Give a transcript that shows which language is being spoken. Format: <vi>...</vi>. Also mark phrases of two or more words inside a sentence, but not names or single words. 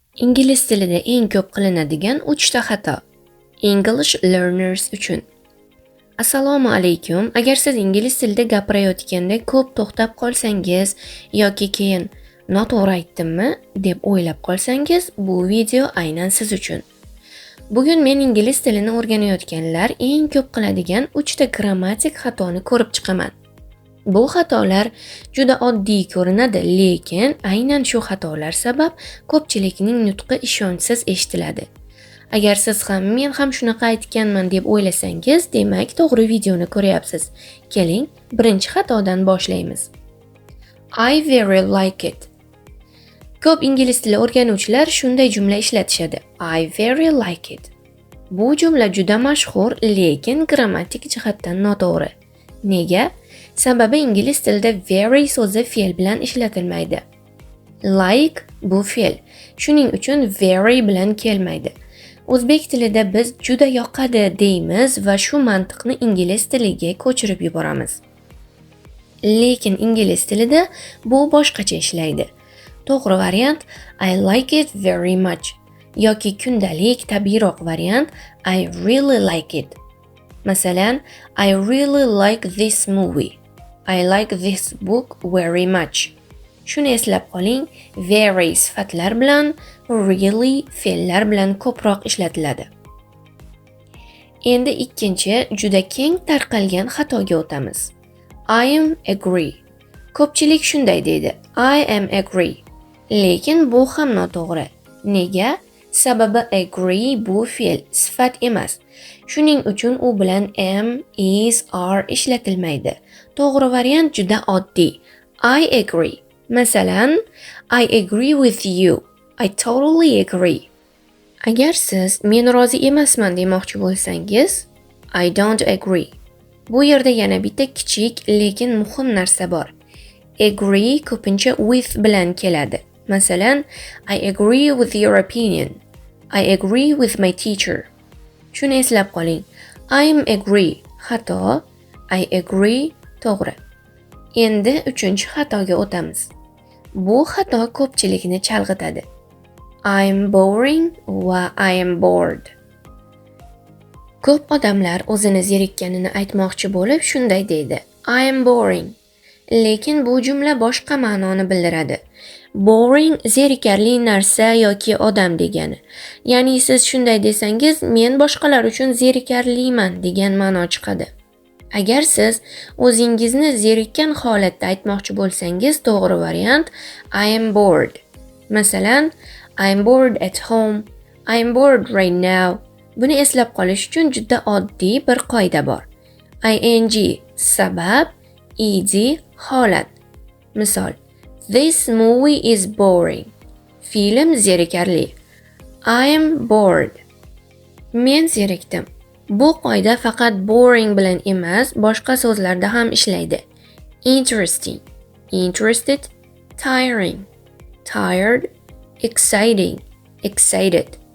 <uz>Ingliz tilida eng ko'p qilinadigan 3 ta xato.</uz> <en>English learners</en> <uz>uchun. Assalomu alaykum. Agar siz ingliz tilida gapirayotganda ko'p to'xtab qolsangiz yoki keyin noto'g'ri aytdimmi deb o'ylab qolsangiz, bu video aynan siz uchun. Bugun men ingliz tilini o'rganayotganlar eng ko'p qiladigan 3 ta grammatik xatoni ko'rib chiqaman. Bu xatolar juda oddiy ko'rinadi, lekin aynan shu xatolar sabab ko'pchilikning nutqi ishonchsiz eshitiladi. Agar siz ham men ham shunaqa aytganman deb o'ylasangiz, demak to'g'ri videoni ko'ryapsiz. Keling, birinchi xatodan boshlaymiz.</uz> <en>I very like it.</en> <uz>Ko'p ingliz tili o'rganuvchilar shunday jumla ishlatishadi.</uz> <en>I very like it.</en> <uz>Bu jumla juda mashhur, lekin grammatik jihatdan noto'g'ri. Nega? Sababi ingliz tilida very so'zi fe'l bilan ishlatilmaydi. Like bu fe'l. Shuning uchun very bilan kelmaydi. O'zbek tilida biz juda yoqadi deymiz va shu mantiqni ingliz tiliga ko'chirib yuboramiz. Lekin ingliz tilida bu boshqacha ishlaydi. To'g'ri variant</uz> <en>I like it very much</en> <uz>yoki kundalik tabiiyroq variant</uz> <en>I really like it. Masalan, I really like this movie. I like this book very much.</en> <uz>Shuni eslab qoling, very sifatlar bilan, really fe'llar bilan ko'proq ishlatiladi. Endi ikkinchi juda keng tarqalgan xatoga o'tamiz.</uz> <en>I am agree.</en> <uz>Ko'pchilik shunday deydi.</uz> <en>I am agree.</en> <uz>Lekin bu ham noto'g'ri. Nega? Sababi agree bu fe'l, sifat emas. Shuning uchun u bilan am, is, are ishlatilmaydi. To'g'ri variant juda oddiy.</uz> <en>I agree. Masalan, I agree with you. I totally agree.</en> <uz>Agar siz men rozi emasman demoqchi bo'lsangiz,</uz> <en>I don't agree.</en> <uz>Bu yerda yana bitta kichik lekin muhim narsa bor. Agree ko'pincha with bilan keladi. Masalan,</uz> <en>I agree with your opinion. I agree with my teacher.</en> <uz>Shuni eslab qoling.</uz> <en>I am agree xato, I agree to'g'ri.</en> <uz>Endi uchinchi xatoga o'tamiz. Bu xato ko'pchilikni chalg'itadi.</uz> <en>I am boring va I am bored.</en> <uz>Ko'p odamlar o'zini zerikkanini aytmoqchi bo'lib shunday deydi.</uz> <en>I am boring.</en> <uz>Lekin bu jumla boshqa ma'noni bildiradi. Boring zerikarli narsa yoki odam degani. Ya'ni siz shunday desangiz, men boshqalar uchun zerikarliman degan ma'no chiqadi. Agar siz o'zingizni zerikkan holatda aytmoqchi bo'lsangiz, to'g'ri variant</uz> <en>I am bored. Masalan, I am bored at home. I am bored right now.</en> <uz>Buni eslab qolish uchun juda oddiy bir qoida bor. ing sabab, ed holat. Misol,</uz> <en>this movie is boring.</en> <uz>Film zerikarli.</uz> <en>I am bored.</en> <uz>Men zerikdim. Bu qoida faqat boring bilan emas, boshqa so'zlarda ham ishlaydi.</uz> <en>Interesting, interested, tiring, tired, exciting, excited.</en>